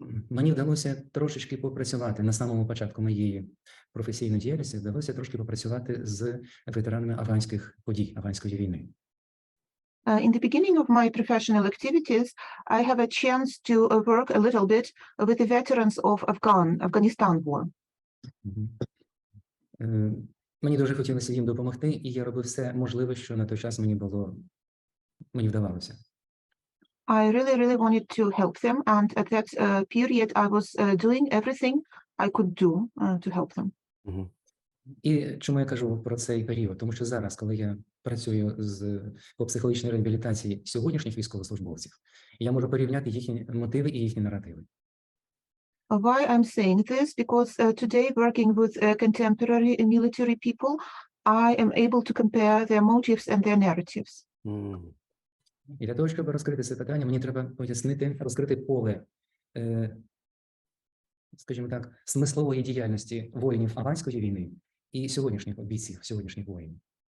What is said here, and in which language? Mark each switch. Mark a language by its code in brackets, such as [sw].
[uk] Мені вдалося трошечки попрацювати на самому початку моєї професійної діяльності, вдалося трошки попрацювати з ветеранами афганських подій, афганської війни. [en] In the beginning of my professional activities, I have a chance to work a little bit with the veterans of Afghanistan war. [uk] Мені дуже хотілося їм допомогти, і я робив все можливе, що на той час мені вдавалося. [en] I really wanted to help them, and at that period, I was doing everything I could do to help them. Mhm. [uk] І чому я кажу про цей період? Тому що зараз, коли я працюю по психологічній реабілітації сьогоднішніх військовослужбовців, я можу порівняти їхні мотиви і їхні наративи. [en] Why I'm saying this? Because today, working with contemporary military people, I am able to compare their motives and their narratives. Mm. [uk] І для того, щоб розкрити це питання, мені треба пояснити, розкрити поле, скажімо так, смислової діяльності воїнів афганської війни і сьогоднішніх бійців, сьогоднішніх воїнів.